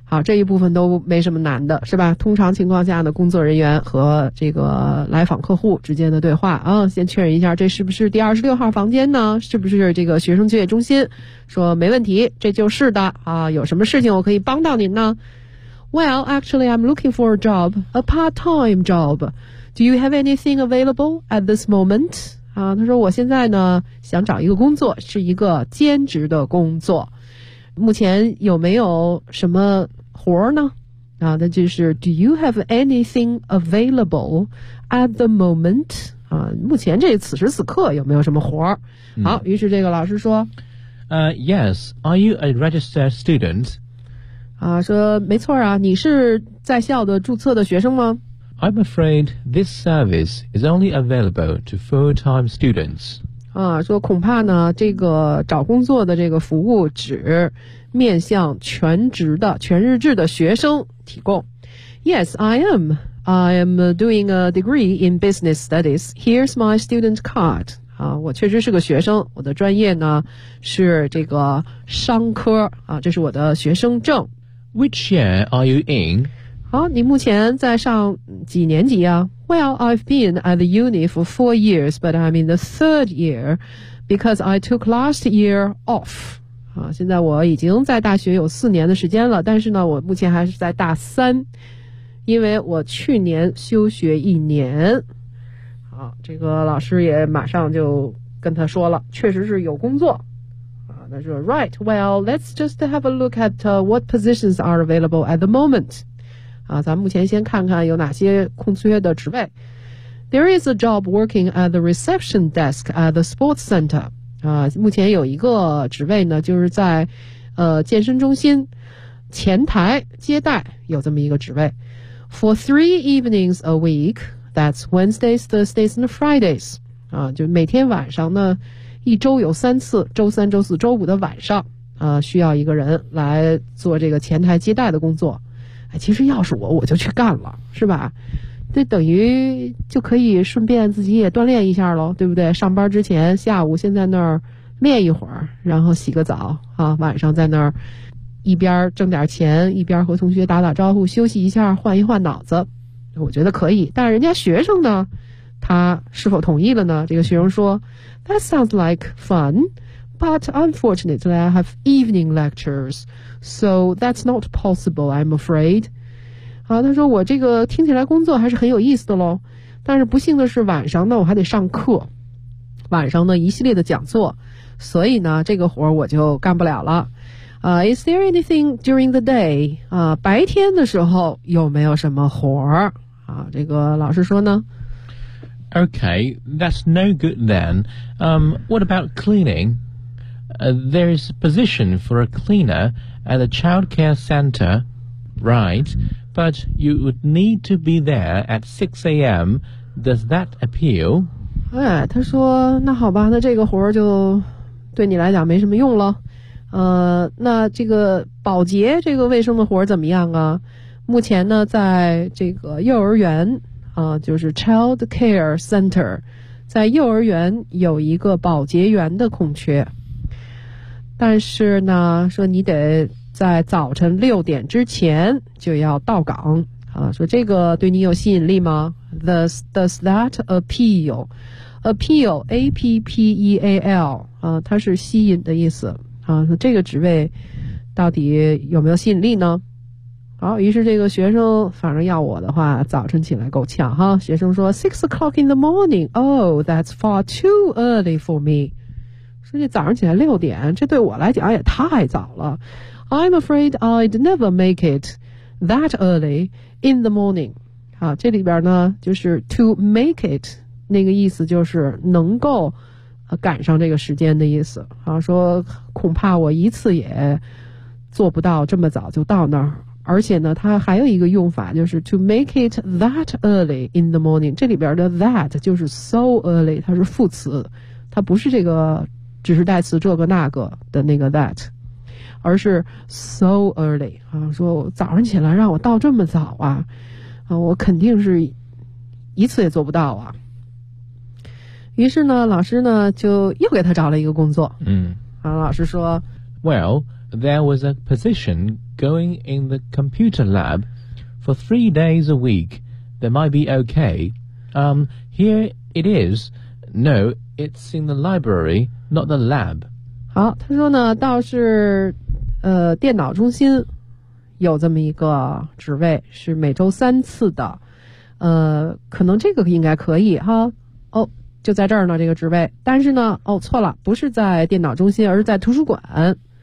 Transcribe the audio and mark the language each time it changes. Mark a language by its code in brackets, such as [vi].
[zh] 好，这一部分都没什么难的，是吧？通常情况下呢，工作人员和这个来访客户之间的对话啊，先确认一下，这是不是第26号房间呢？是不是这个学生就业中心？说没问题，这就是的啊。有什么事情我可以帮到您呢？ [en] Well, actually, I'm looking for a job, a part-time job. Do you have anything available at this moment? [zh] 啊，他说我现在呢想找一个工作，是一个兼职的工作，目前有没有什么活儿呢？啊，那就是 [en] Do you have anything available at the moment？ [zh] 啊，目前这此时此刻有没有什么活儿？好，于是这个老师说， [en] Yes, are you a registered student？ [zh] 啊，说没错啊，你是在校的注册的学生吗？ [en] I'm afraid this service is only available to full-time students. [zh] 啊，说恐怕呢，这个找工作的这个服务只面向全职的、全日制的学生提供。 [en] Yes, I am. I am doing a degree in business studies. Here's my student card. [zh] 啊，我确实是个学生，我的专业呢是这个商科。啊，这是我的学生证。 [en] Which year are you in? [zh] 好，你目前在上几年级啊？ [en] Well, I've been at the uni for 4 years, but I'm in the third year because I took last year off. [zh] 啊，现在我已经在大学有4年的时间了，但是呢，我目前还是在大三，因为我去年休学一年。好，这个老师也马上就跟他说了，确实是有工作。啊，他说 [en] ，Right, well, let's just have a look at what positions are available at the moment. [zh] 啊，咱们目前先看看有哪些空缺的职位。 [en] There is a job working at the reception desk at the sports center. [zh] 啊，目前有一个职位呢，就是在健身中心前台接待有这么一个职位。 [en] For 3 evenings a week, that's Wednesdays, Thursdays, and Fridays. [zh] 啊，就每天晚上呢，一周有3次，周三、周四、周五的晚上，啊，需要一个人来做这个前台接待的工作。其实要是我就去干了，是吧？这等于就可以顺便自己也锻炼一下咯，对不对？上班之前下午先在那儿练一会儿，然后洗个澡啊，晚上在那儿一边挣点钱，一边和同学打打招呼，休息一下，换一换脑子，我觉得可以。但人家学生呢，他是否同意了呢？这个学生说 [en] That sounds like fun, but unfortunately I have evening lectures, so that's not possible, I'm afraid. [zh] 啊，他说我这个听起来工作还是很有意思的咯，但是不幸的是晚上呢我还得上课，晚上呢一系列的讲座，所以呢这个活我就干不了了。 [en] Is there anything during the day? [zh] 白天的时候有没有什么活儿？这个老师说呢 [en] Okay, that's no good then. What about cleaning? There is a position for a cleaner at a childcare center, right? But you would need to be there at 6 a.m. Does that appeal? [zh] 他说那好吧，那这个活儿就对你来讲没什么用了。那这个保洁这个卫生的活怎么样啊？目前呢在这个幼儿园就是 [en] child care center， [zh] 在幼儿园有一个保洁员的空缺，但是呢说你得在早晨6点之前就要到岗说这个对你有吸引力吗？ [en] Does that appeal? Appeal, A-P-P-E-A-L [zh] 它是吸引的意思那这个职位到底有没有吸引力呢？好，于是这个学生反正要我的话早晨起来够呛哈。学生说 [en] 6 o'clock in the morning, oh, that's far too early for me. [zh] 说这早上起来6点这对我来讲也太早了。 [en] I'm afraid I'd never make it that early in the morning. [zh] 好，这里边呢就是 [en] to make it, [zh] 那个意思就是能够赶上这个时间的意思说恐怕我一次也做不到这么早就到那儿。而且呢它还有一个用法就是 [en] to make it that early in the morning， [zh] 这里边的 that 就是 [en] so early， [zh] 它是副词，它不是这个只是代词这个那个的那个 that， 而是 [en] so early [zh] 说早上起来让我到这么早我肯定是一次也做不到于是呢老师呢就又给他找了一个工作老师说 [en] Well, there was a position going in the computer lab for 3 days a week that might be okay. Here it is. No, it's in the library, not the lab. [zh] 好，他说呢倒是电脑中心有这么一个职位，是每周三次的可能这个应该可以哈。哦，就在这儿呢这个职位，但是呢错了，不是在电脑中心，而是在图书馆。